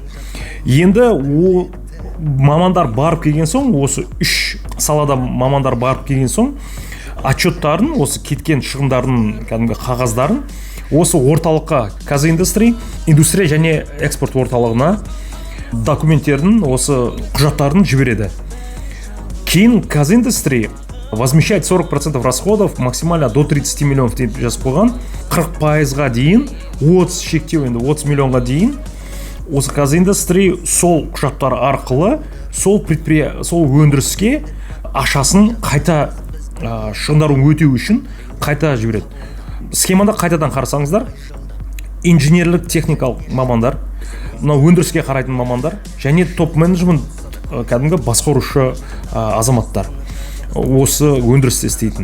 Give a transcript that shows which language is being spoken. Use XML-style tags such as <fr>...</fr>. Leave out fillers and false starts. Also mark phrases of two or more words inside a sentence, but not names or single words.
<kk>Енді мамандар барып келген соң, осы 3 салада мамандар барып келген соң, отчеттарын, осы кеткен шығындарын, кәдімгі қағаздарын осы орталыққа, Казиндустрия, индустрия және экспорт орталығына документтерін, осы құжаттарын жібереді.</kk> <ru>Кейін Казиндустрия возмещает 40% расходов максимально до 30 миллионов</ru> <kk>деп жазып қойған. 40%-ға дейін, 30 шектеу енді 30 миллионға дейін осы Казиндустрия сол құжаттар арқылы сол өндіріске ақшасын қайта шығындарын өтеу үшін қайта жібереді. Схемада қайтадан қарасаңыздар, инженерлік техникалық мамандар, өндіріске қарайтын мамандар және топ менеджмент, кәдімгі басқарушы азаматтар осы өндірісте істейтін.</kk>